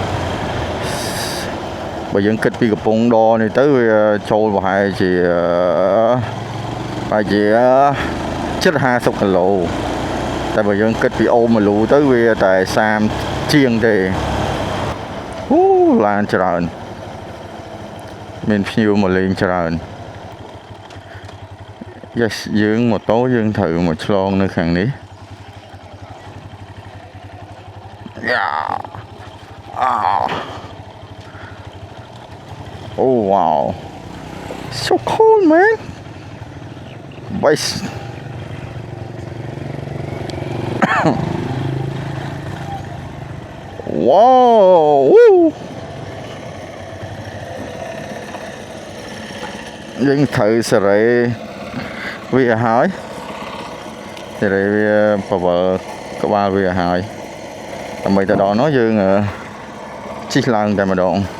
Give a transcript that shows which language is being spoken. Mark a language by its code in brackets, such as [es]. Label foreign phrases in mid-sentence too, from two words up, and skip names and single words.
[km] បើយើងគិតពីកំពង់ដនេះទៅវាចូលប្រហែលជាជិត50គីឡូតែបើយើងគិតពីអូមលូទៅវាតែ30ជាងទេឡានច្រើនមានភ្ញៀវមកលេងច្រើន yes យើងម៉ូតូយើងត្រូវមកឆ្លងនៅខាងនេះ [en] Oh wow, so cool, man. Bye. Wow. Woo. [km] យើងត្រូវសេរីវាហើយសេរីវាបវលក្បាលវាហើយដើម្បីទៅដល់នោះយើងជិះឡើងតែម្ដង